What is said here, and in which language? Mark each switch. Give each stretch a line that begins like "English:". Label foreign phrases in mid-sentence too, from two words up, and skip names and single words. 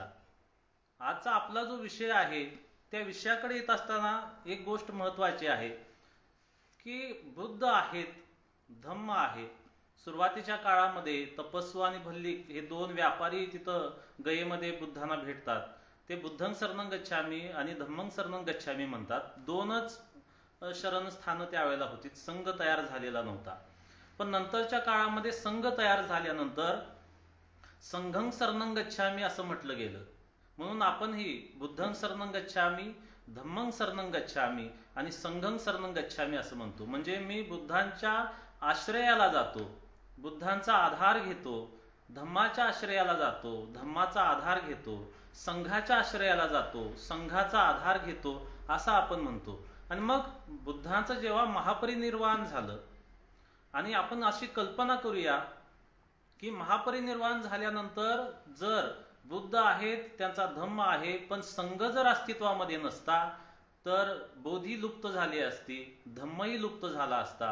Marathi: आजचा आपला जो विषय आहे त्या विषयाकडे येत असताना एक गोष्ट महत्त्वाची आहे की बुद्ध आहेत, धम्म आहे. सुरुवातीच्या काळामध्ये तपस्वी आणि भल्लिक हे 2 व्यापारी तिथं गयेमध्ये बुद्धांना भेटतात.
Pali: ते बुद्धं शरणं गच्छामी आणि धम्मं शरणं गच्छामी म्हणतात.
Marathi: 2च शरणस्थानं त्यावेळेला होती, संघ तयार झालेला नव्हता. पण नंतरच्या काळामध्ये संघ तयार झाल्यानंतर
Pali: संघं शरणं गच्छामी
Marathi: असं म्हटलं गेलं. म्हणून आपणही
Pali: बुद्धं शरणं गच्छामी, धम्मं शरणं गच्छामी आणि संघं शरणं गच्छामी
Marathi: असं म्हणतो. म्हणजे मी बुद्धांच्या आश्रयाला जातो, बुद्धांचा आधार घेतो, धम्माच्या आश्रयाला जातो, धम्माचा आधार घेतो, संघाच्या आश्रयाला जातो, संघाचा आधार घेतो, असं आपण म्हणतो. आणि मग बुद्धांचं जेव्हा महापरिनिर्वाण झालं आणि आपण अशी कल्पना करूया की महापरिनिर्वाण झाल्यानंतर जर बुद्ध आहेत, त्यांचा धम्म आहे, पण संघ जर अस्तित्वामध्ये नसता तर बोधी लुप्त झाली असती, धम्मही लुप्त झाला असता.